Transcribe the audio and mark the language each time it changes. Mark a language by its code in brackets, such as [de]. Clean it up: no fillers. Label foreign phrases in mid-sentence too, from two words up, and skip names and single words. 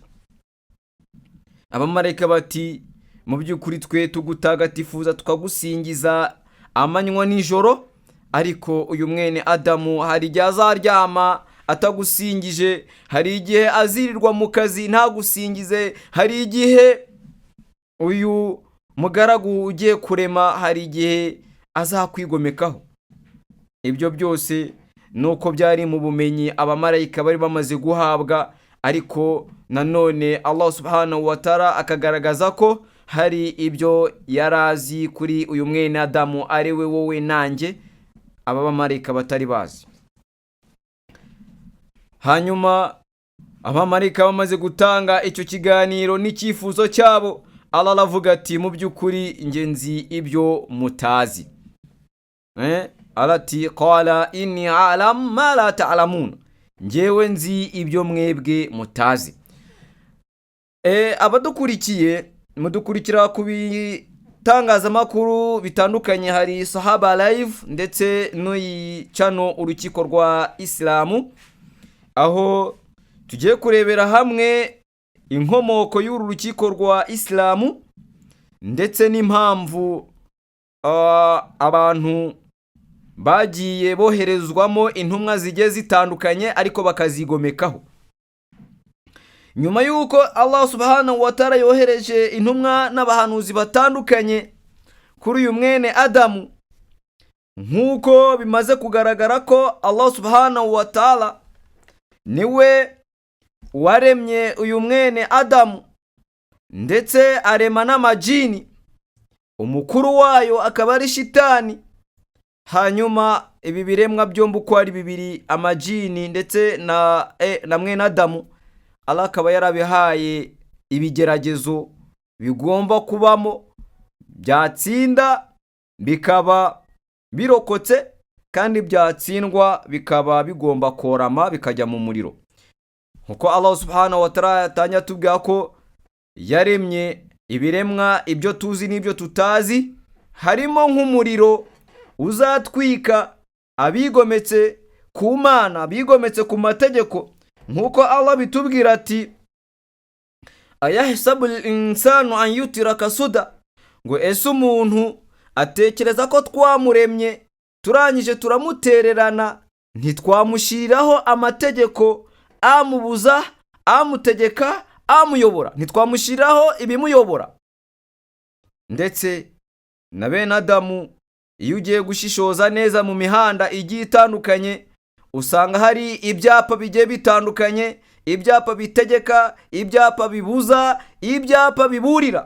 [rw] Abamarayika bati mu by'ukuri twe tugutagatifuza tukagusingiza amanywa nijoro, ariko uyu mwene Adamu hari igihe azaryama atagusingije, hari igihe azirirwa mu kazi ntagusingize, hari igihe uyu mugaragu ugiye kurema hari igihe azakwigomekaho. Ibyo byose nuko byari mu bumenyi abamarayika bari bamaze guhabwa, ariko nanone Allah [ar] سبحانه وتعالى [rw] akagaragaza ko hari ibyo yarazi kuri uyu mwene Adamu ari we wowe nanjye, aba bamarayika batari bazi. Hanyuma abamarayika bamaze gutanga icyo kiganiro n'icyifuzo cyabo, Allah aravuga ati mu by'ukuri nge nzi ibyo mutazi. [ar] Alati قال إني أعلم ما لا تعلمون, [rw] ngewe nzi ibyo mwebwe mutazi. Abadukurikiye mudukurikira ku bitangazamakuru bitandukanye, hari Sahaba Live ndetse n'uyi channel urukiko rwa Islamu, aho tugiye kurebera hamwe inkomoko y'uru rukiko rwa Islamu ndetse n'impamvu abantu bagiye boherezwamo intumwa zigiye zitandukanye ariko bakazigomekaho. Nyuma y'uko Allah [ar] سبحانه وتعالى [rw] yohereje intumwa n'abahanuzi batandukanye kuri uyu mwene Adamu, nk'uko bimaze kugaragara ko Allah [ar] سبحانه وتعالى [rw] niwe waremye uyu mwene Adamu ndetse arema n'amajini, umukuru wayo akaba ari shitani. Hanyuma ibi biremwa byombi uko ari bibiri, amajini ndetse na mwene Adamu, Allah akaba yarabihaye ibigeragezo bigomba kubamo, byatsinda bikaba birokotse, kandi byatsindwa bikaba bigomba korama bikajya mu muriro. Nkuko Allah [ar] سبحانه وتعالى [rw] yatanya tubwira ko yaremye ibiremwa, ibyo tuzi n'ibyo tutazi, harimo nk'umuriro uzatwika abigometse ku Mana, abigometse ku mategeko, nkuko Allah bitubwira ati [ar] أيحسب الإنسان أن يترك سدى, [rw] ngo ese umuntu atekereza ko twamuremye turangije turamutererana, ntitwamushiriraho amategeko amubuza, amutegeka, amuyobora, ntitwamushiriraho ibimuyobora. Ndetse na bene Adamu, iyo ugiye gushishoza neza mu mihanda igiye itandukanye, usanga hari ibyapa bigiye bitandukanye, ibyapa bitegeka, ibyapa bibuza, ibyapa biburira.